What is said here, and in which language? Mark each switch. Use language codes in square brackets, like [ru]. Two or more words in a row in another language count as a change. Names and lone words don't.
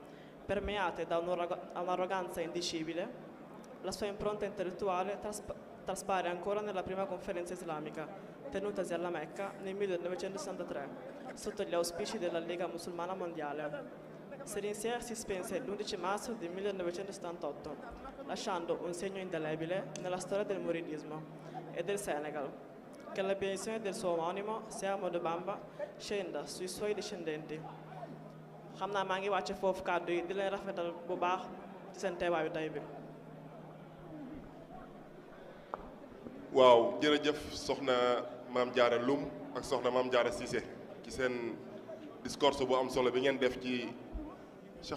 [it] Permeate da un'arroganza indicibile, la sua impronta intellettuale traspare ancora nella prima conferenza islamica, tenutasi alla Mecca nel 1963, sotto gli auspici della Lega Musulmana Mondiale. Serigne Sieh si spense l'11 marzo del 1978, lasciando un segno indelebile nella storia del muridismo e del Senegal, che alla benedizione del suo omonimo, Sieh Ahmadou Bamba, scenda sui suoi discendenti. [wo] xam naa maa ngi wàcce foofu kàddu yi di leen rafetal bu baax ci seen teewaayu tey bi. waaw jërëjëf soxna Maam Jaara Lum ak soxna Maam Jaara Cissé ci seen discours bu am solo bi ngeen def ci Cheikh